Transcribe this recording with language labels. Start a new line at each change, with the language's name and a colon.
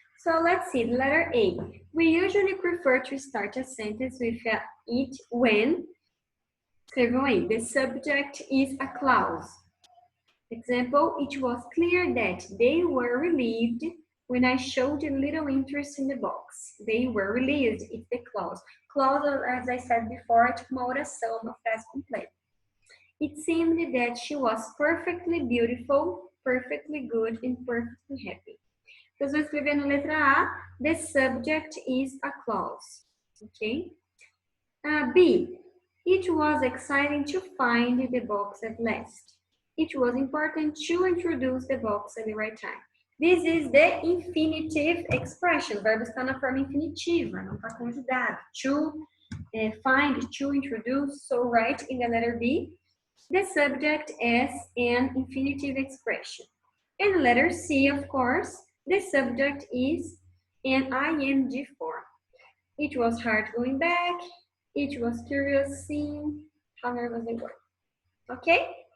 English: So let's see, letter A. We usually prefer to start a sentence with it when, the subject is a clause. Example, it was clear that they were relieved when I showed a little interest in the box. They were relieved, it's the clause. Clause, as I said before,
Portuguese: é uma oração, uma frase completa.
English: It seemed that she was perfectly beautiful, perfectly good, and perfectly happy.
Portuguese: Então, eu vou escrever na letra A,
English: the subject is a clause. Okay? B, it was exciting to find the box at last. It was important to introduce the box at the right time. This is the infinitive expression.
Portuguese: O verbo está na forma infinitiva, não está conjugado.
English: To find, to introduce. So write in the letter B, the subject as an infinitive expression. And letter C, of course, the subject is an ing form. It was hard going back. It was curious seeing how nervous they were. Okay?